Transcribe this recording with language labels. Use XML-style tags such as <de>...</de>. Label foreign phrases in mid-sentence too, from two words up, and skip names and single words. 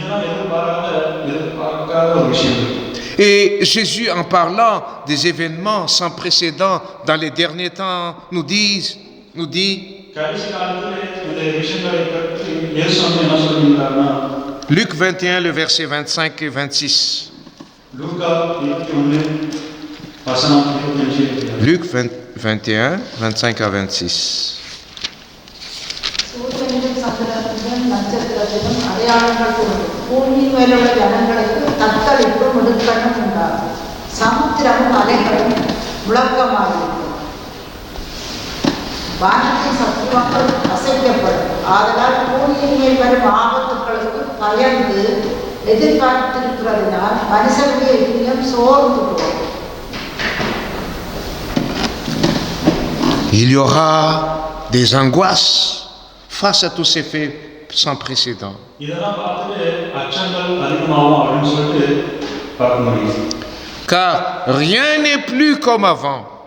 <fr>Et Jésus, en parlant des événements sans précédent dans les derniers temps, nous dit Luc 21, le verset 25 et 26. Luc 21, 25 à 26.</fr> <ta>வானத்தின் சத்துவங்கள் அசைக்கப்படும். ஆதலால் பூமியின் மேல் வரும் ஆபத்துக்களுக்கு பயந்து எதிர்பார்த்திருக்கிறதினால் மனுஷனுடைய இதயம் சோர்ந்து போகும்.</ta> <fr>Il y aura des angoisses face à tous ces faits sans précédent. Car rien n'est plus comme avant.</fr>